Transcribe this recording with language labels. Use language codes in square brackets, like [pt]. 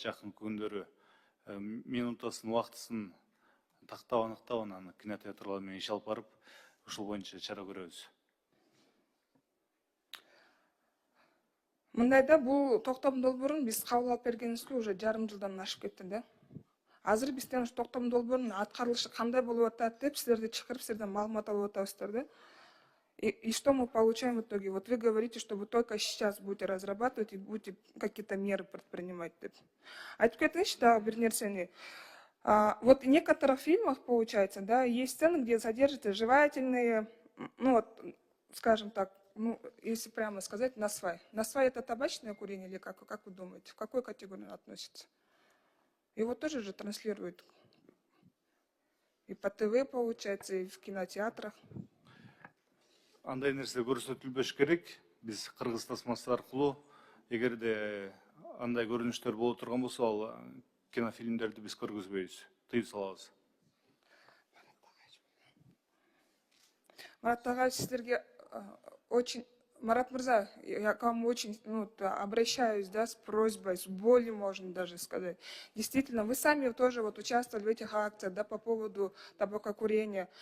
[ky] Жакын күндөрү минутасын, убактысын тактап аныктап, анан кинотеатрлар менен иш алып барып, ушул боюнча чара көрөбүз. Мындайда бул токтом долбоорун биз кабыл алып бергенибизге уже жарым жылдан ашып кетти да. Азыр бизден ушу токтом долбоорунун аткарылышы кандай болуп атат деп силерди чакырып, силерден маалымат алып атабыздар да. [ru] И что мы получаем в итоге? Вот вы говорите, что вы только сейчас будете разрабатывать и будете какие-то меры предпринимать. [ky] Айтып кетиңизчи дагы бир нерсени. [ru] Вот в некоторых фильмах, получается, да, есть сцены, где содержатся жевательные, ну вот, скажем так, ну, если прямо сказать, насвай. Насвай — это табачное курение или как вы думаете? В какой категории он относится? Его тоже же транслируют и по ТВ, получается, и в кинотеатрах. [ky] Андай нерсе көрсөтүлбөш керек. Биз кыргыз тасмасы аркылуу, эгерде андай көрүнүштөр боло турган болсо, ал кинофильмдерди биз көргөзбөйбүз, тыюу салабыз. [ru] Марат Тагаевич, [ky] силерге [ru] очень... Марат Мырза, я к вам очень обращаюсь, да, с просьбой, с болью, можно даже сказать. Действительно, вы сами тоже вот участвовали в этих акциях, да, по поводу табакокурения.